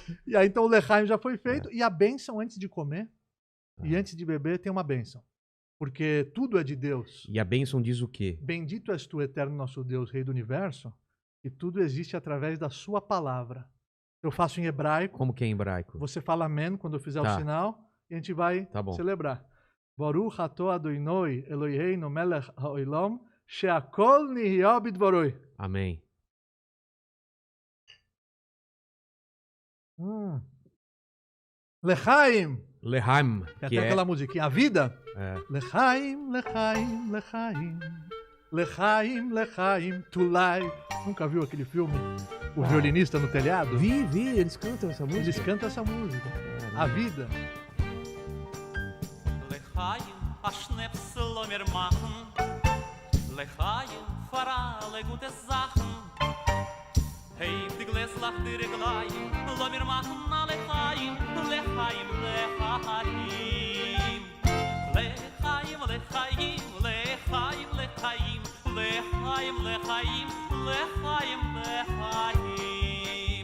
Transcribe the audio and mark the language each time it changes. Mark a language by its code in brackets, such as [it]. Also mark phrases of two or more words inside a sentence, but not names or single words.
[pt] E aí, então, o Lehaim já foi feito. E a bênção antes de comer e antes de beber tem uma bênção. Porque tudo é de Deus. E a bênção diz o quê? Bendito és tu, eterno nosso Deus, Rei do Universo, que tudo existe através da sua palavra. Eu faço em hebraico. Como que é em hebraico? Você fala amém quando eu fizer o sinal. E a gente vai celebrar. [he] ברוך אתה אדוני אלוהינו מלך העולם שהכל נהיה בדברו. [pt] Amém. Lechaim. Lehaim, Tem que até é... aquela musiquinha. A vida. é. [yi] לחיים, לחיים, לחיים. לחיים, לחיים, [en] to life. [pt] Nunca viu aquele filme? O violinista no telhado? Vi, eles cantam essa música. Eles cantam essa música. A vida. [yi] לחיים, אַ שנעפּסל לאָמיר מאַכן. לחיים, פֿאַר אַלע גוטע זאַכן. העי, די גלעזלעך דיר גלײַך, לאָמיר מאַכן אַ לחיים, לחיים, לחיים. לחיים, לחיים, לחיים, לחיים, לחיים, לחיים, לחיים, לחיים.